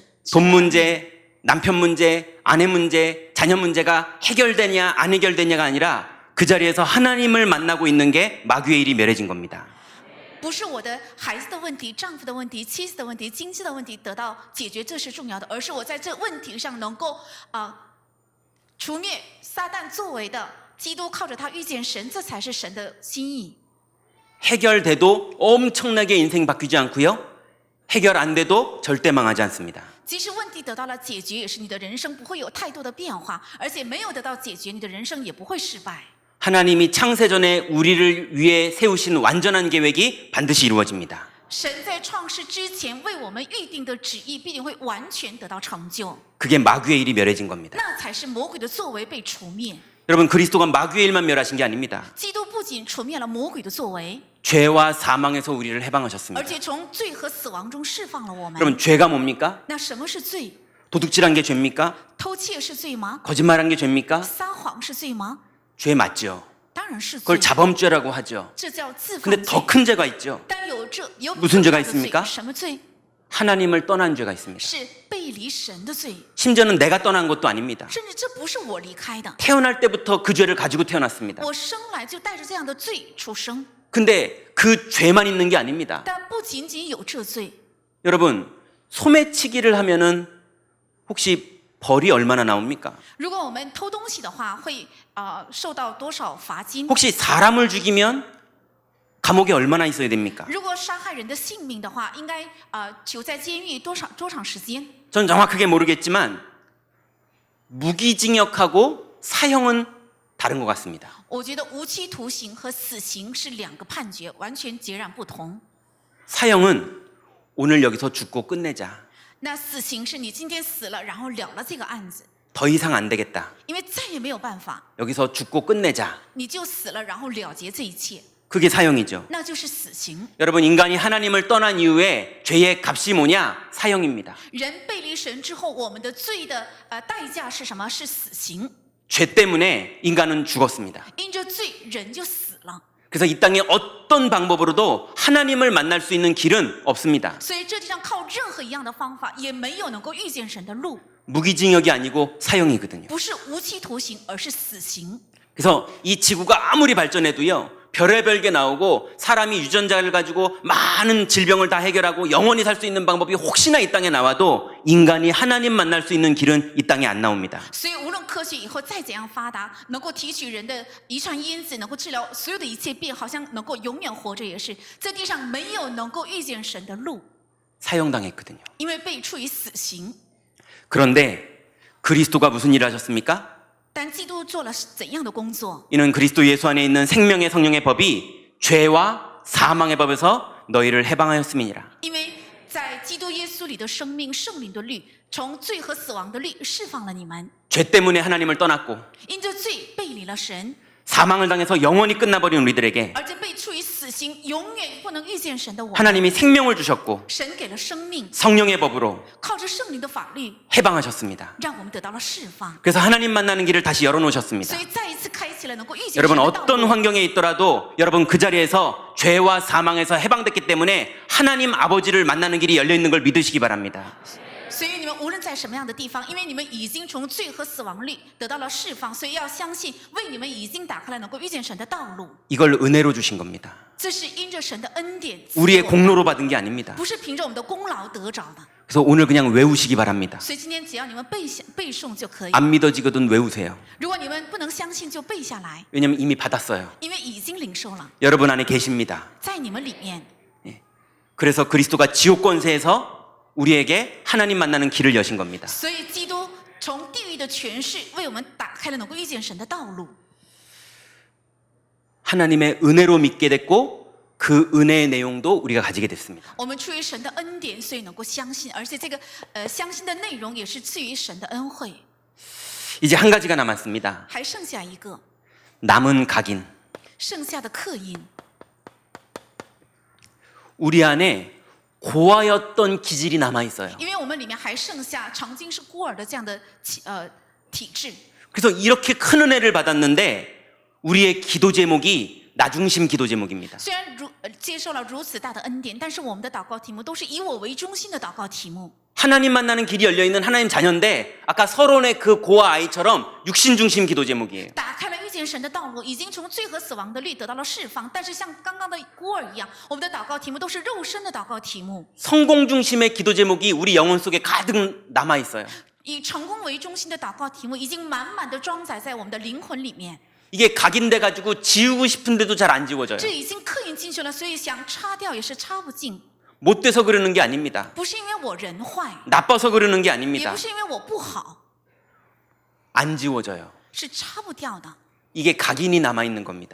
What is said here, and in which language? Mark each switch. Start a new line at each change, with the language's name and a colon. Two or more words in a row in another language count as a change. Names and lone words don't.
Korean: 돈 문제, 남편 문제, 아내 문제, 자녀 문제가 해결되냐 안 해결되냐가 아니라 그 자리에서 하나님을 만나고 있는 게 마귀의 일이 멸해진 겁니다.
Chinese: 不是我的孩子的问题、丈夫的问题、妻子的问题、经济的问题得到解决，这是重要的，而是我在这问题上能够除灭撒旦作为的，基督靠着他遇见神，这才是神的心意。
Korean: 해결돼도 엄청나게 인생 바뀌지 않고요. 해결 안 돼도 절대 망하지 않습니다.
Chinese: 即使问题得到了解决，也是你的人生不会有太多的变化，而且没有得到解决，你的人生也不会失败。
Korean: 하나님이 창세전에 우리를 위해 세우신 완전한 계획이 반드시 이루어집니다.
Chinese: 神在创世之前为我们预定的旨意必定会完全得到成就，
Korean: 그게 마귀의 일이 멸해진 겁니다.
Chinese: 那才是魔鬼的作为被除灭。
Korean: 여러분, 그리스도가 마귀의 일만 멸하신 게 아닙니다.
Chinese: 基督不仅除灭了魔鬼的作为，
Korean: 죄와 사망에서 우리를
Chinese: 而
Korean: 해방하셨습니다.
Chinese: 且从罪和死亡中释放了我们。
Korean: 여러분, 죄가 뭡니까?
Chinese: 那什么是罪？
Korean: 도둑질한 게 죄입니까?
Chinese: 偷窃是罪吗？
Korean: 거짓말한 게 죄입니까?
Chinese: 撒谎是罪吗？
Korean: 죄 맞죠.
Chinese: 当然是罪
Korean: 그걸 ， 자범죄라고 하죠.
Chinese: 这叫自犯
Korean: 근데
Chinese: 罪。
Korean: 더 큰 죄가 있죠.
Chinese: 但有
Korean: 무슨 죄가
Chinese: 更大的罪
Korean: 있습니까
Chinese: 什么罪？
Korean: 하나님을 떠난 죄가 있습니다.
Chinese: 是背离神的罪，
Korean: 심지어는 내가 떠난 것도 아닙니다.
Chinese: 甚至这不是我离开的，
Korean: 태어날 때부터 그 죄를 가지고 태어났습니다.
Chinese: 我生来就带着这样的罪出生。
Korean: 근데 그 죄만 있는 게 아닙니다.
Chinese: 但不仅仅有这罪，
Korean: 여러분, 소매치기를 하면은 혹시 벌이 얼마나 나옵니까?
Chinese: 如果我们偷东西的话，会受到多少罚金？
Korean: 혹시 사람을 죽이면 감옥에 얼마나 있어야 됩니까?
Chinese: 如果杀害人的性命的话，应该囚在监狱多长时间？
Korean: 전 정확하게 모르겠지만 무기징역하고 사형은 다른 것 같습니다.
Chinese: 我觉得无期徒刑和死刑是两个判决，完全截然不同。
Korean: 사형은 오늘 여기서 죽고 끝내자.
Chinese: 那死刑是你今天死了，然后了了这个案子，
Korean: 더 이상 안 되겠다.
Chinese: 因为再也没有办法，
Korean: 여기서 죽고 끝내자.
Chinese: 你就死了，然后了结这一切，
Korean: 그게 사형이죠.
Chinese: 那就是死刑。
Korean: 여러분, 인간이 하나님을 떠난 이후에 죄의 값이 뭐냐? 사형입니다.
Chinese: 人背离神之后，我们的罪的代价是什么？是死刑。
Korean: 죄 때문에 인간은 죽었습니다.
Chinese: 因着罪，人就死了。
Korean: 그래서 이 땅에 어떤 방법으로도 하나님을 만날 수 있는 길은 없습니다.
Chinese: 所以这地上靠任何一样的方法，也没有能够遇见神的路。
Korean: 무기징역이 아니고 사형이거든요.
Chinese: 不是无期徒刑，而是死刑。
Korean: 그래서 이 지구가 아무리 발전해도요, 별의별 게 나오고 사람이 유전자를 가지고 많은 질병을 다 해결하고 영원히 살 수 있는 방법이 혹시나 이 땅에 나와도 인간이 하나님 만날 수 있는 길은 이 땅에 안 나옵니다.
Chinese: 所以无论科学以后再怎样发达，能够提取人的遗传因子，能够治疗所有的一切病，好像能够永远活着，也是这地上没有能够遇见神的路，
Korean: 사형당했거든요.
Chinese: 因为被处以死刑。
Korean: 그런데 그리스도가 무슨 일을 하셨습니까?
Chinese: 但基督做了怎样的工作？
Korean: 이는 그리스도 예수 안에 있는 생명의 성령의 법이 죄와 사망의 법에서 너희를 해방하였음이니라.
Chinese: 因为在基督耶稣里的生命、圣灵的律，从罪和死亡的律释放了你们。
Korean: 죄 때문에 하나님을 떠났고
Chinese: 因着罪背离了神，
Korean: 사망을 당해서 영원히 끝나버린 우리들에게
Chinese: 而且被处以死刑，永远不能遇见神的我们，
Korean: 하나님이 생명을 주셨고
Chinese: 神给了生命，
Korean: 성령의 법으로
Chinese: 靠着圣灵的法律，
Korean: 해방하셨습니다.
Chinese: 让我们得到了释放。
Korean: 그래서 하나님 만나는 길을 다시 열어놓으셨습니다.
Chinese: 所以再一次开启了能够遇见神
Korean: 여러분,
Chinese: 的道
Korean: 어떤
Chinese: 路。
Korean: 환경에 있더라도 여러분 그 자리에서 죄와 사망에서 해방됐기 때문에 하나님 아버지를 만나는 길이 열려있는 걸 믿으시기 바랍니다.
Chinese: 所以你们无论在什么样的地方，因为你们已经从罪和死亡里得到了释放，所以要相信为你们已经打开了能够遇见神的道路。
Korean: 이걸 은혜로 주신 겁니다.
Chinese: 这是因着神的恩典，
Korean: 우리의 공로로 받은 게 아닙니다.
Chinese: 不是凭着我们的功劳得着的。
Korean: 그래서 오늘 그냥 외우시기 바랍니다.
Chinese: 所以今天只要你们背诵就可以。
Korean: 안 믿어지거든 외우세요.
Chinese: 如果你们不能相信，就背下来，
Korean: 왜냐면 이미 받았어요.
Chinese: 因为已经领受了，
Korean: 여러분 안에 계십니다.
Chinese: 在你们里面。
Korean: 그래서 그리스도가 지옥 권세에서 우리에게 하나님 만나는 길을 여신 겁니다.
Chinese: 所以基督从地狱的权势为我们打开了能够遇见神的道路。
Korean: 하나님의 은혜로 믿게 됐고 그 은혜의 내용도 우리가 가지게 됐습니다.
Chinese: 我们出于神的恩典，所以能够相信，而且这个相信的内容也是赐予神的恩惠。
Korean: 이제 한 가지가 남았습니다.
Chinese: 还剩下一个，
Korean: 남은 각인.
Chinese: 剩下的刻印。
Korean: 우리 안에 고아였던 기질이 남아 있어요.
Chinese: 因为我们里面还剩下曾经是孤儿的这样的体质，
Korean: 그래서 이렇게 큰 은혜를 받았는데 우리의 기도 제목이 나중심 기도 제목입니다.
Chinese: 虽然接受了如此大的恩典，但是我们的祷告题目都是以我为中心的祷告题目。
Korean: 하나님 만나는 길이 열려 있는 하나님 자녀인데 아까 서론의 그 고아 아이처럼 육신 중심 기도 제목이에요.
Chinese: 打开了遇见神的道路，已经从罪和死亡的律得到了释放。但是像刚刚的孤儿一样，我们的祷告题目都是肉身的祷告题目。
Korean: 성공 중심의 기도 제목이 우리 영혼 속에 가득 남아 있어요.
Chinese: 以成功为中心的祷告题目已经满满的装载在我们的灵魂里面，
Korean: 이게 각인돼 가지고 지우고 싶은데도 잘 안 지워져요.
Chinese: 这已经刻印进去了，所以想擦掉也是擦不尽。
Korean: 못 돼서 그러는 게 아닙니다.
Chinese: 不是因为我人坏，
Korean: 나빠서 그러는 게
Chinese: 也
Korean: 아닙니다.
Chinese: 不是因为我不好，
Korean: 안 지워져요.
Chinese: 是擦不掉的，
Korean: 이게 각인이 남아 있는 겁니다.